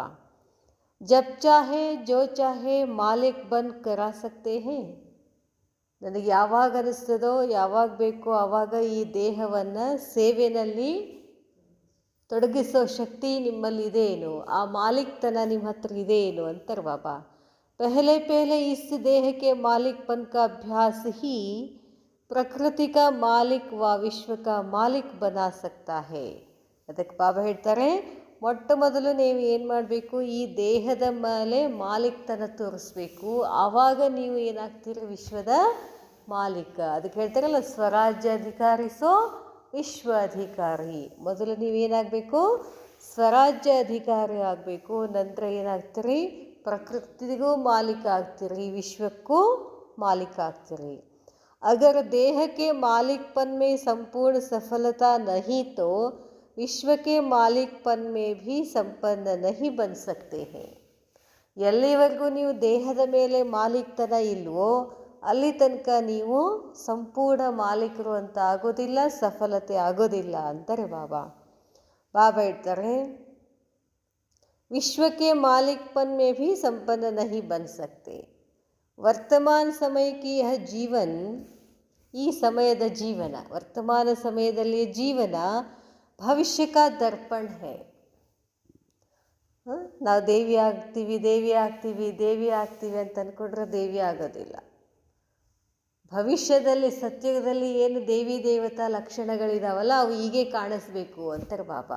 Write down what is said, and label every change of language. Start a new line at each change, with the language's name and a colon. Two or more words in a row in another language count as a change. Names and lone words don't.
Hindi: जब चाहे जो चाहे मालिक बन करा सकते है.
Kannada: ನನಗೆ ಯಾವಾಗ ಅನಿಸ್ತದೋ, ಯಾವಾಗ ಬೇಕೋ ಆವಾಗ ಈ ದೇಹವನ್ನು ಸೇವೆಯಲ್ಲಿ ತೊಡಗಿಸೋ ಶಕ್ತಿ ನಿಮ್ಮಲ್ಲಿ ಇದೇನು, ಆ ಮಾಲೀಕ್ತನ ನಿಮ್ಮ ಹತ್ರ ಇದೇನು ಅಂತಾರೆ ಬಾಬಾ.
Hindi: पहले इस देह के मालिकपन का अभ्यास ही प्रकृति का मालिक व विश्व का मालिक बना सकता है.
Kannada: ಅದಕ್ಕೆ ಬಾಬಾ ಹೇಳ್ತಾರೆ, ಮೊಟ್ಟ ಮೊದಲು ನೀವು ಏನು ಮಾಡಬೇಕು, ಈ ದೇಹದ ಮೇಲೆ ಮಾಲೀಕ್ತನ ತೋರಿಸ್ಬೇಕು. ಆವಾಗ ನೀವು ಏನಾಗ್ತೀರಿ? ವಿಶ್ವದ ಮಾಲೀಕ. ಅದಕ್ಕೆ ಹೇಳ್ತಾರಲ್ಲ, ಸ್ವರಾಜ್ಯ ಅಧಿಕಾರಿಸೋ ವಿಶ್ವ ಅಧಿಕಾರಿ. ಮೊದಲು ನೀವೇನಾಗಬೇಕು? ಸ್ವರಾಜ್ಯ ಅಧಿಕಾರಿ ಆಗಬೇಕು. ನಂತರ ಏನಾಗ್ತೀರಿ? ಪ್ರಕೃತಿಗೂ ಮಾಲೀಕ ಆಗ್ತೀರಿ, ವಿಶ್ವಕ್ಕೂ ಮಾಲೀಕ ಆಗ್ತೀರಿ.
Hindi: अगर देह के मालिकपन में संपूर्ण सफलता नहीं तो विश्व के मालिकपन में भी संपन्न नहीं बन सकते हैं.
Kannada: ಎಲ್ಲಿವರೆಗೂ ನೀವು ದೇಹದ ಮೇಲೆ ಮಾಲೀಕ್ತನ ಇಲ್ವೋ ಅಲ್ಲಿ ತನಕ ನೀವು ಸಂಪೂರ್ಣ ಮಾಲೀಕರು ಅಂತ ಆಗೋದಿಲ್ಲ, ಸಫಲತೆ ಆಗೋದಿಲ್ಲ ಅಂತಾರೆ ಬಾಬಾ. ಬಾಬಾ ಹೇಳ್ತಾರೆ,
Hindi: विश्व के मालिकपन में भी संपन्न नहीं बन सकते. वर्तमान समय की यह जीवन,
Kannada: ಈ ಸಮಯದ ಜೀವನ, ವರ್ತಮಾನ ಸಮಯದಲ್ಲಿ ಜೀವನ
Hindi: भविष्य का दर्पण है.
Kannada: ನಾವು ದೇವಿ ಆಗ್ತೀವಿ ಅಂತ ಅಂದ್ಕೊಂಡ್ರೆ ದೇವಿ ಆಗೋದಿಲ್ಲ. ಭವಿಷ್ಯದಲ್ಲಿ ಸತ್ಯದಲ್ಲಿ ಏನು ದೇವಿ ದೇವತಾ ಲಕ್ಷಣಗಳಿದಾವಲ್ಲ ಅವು ಹೀಗೆ ಕಾಣಿಸ್ಬೇಕು ಅಂತಾರೆ ಬಾಬಾ.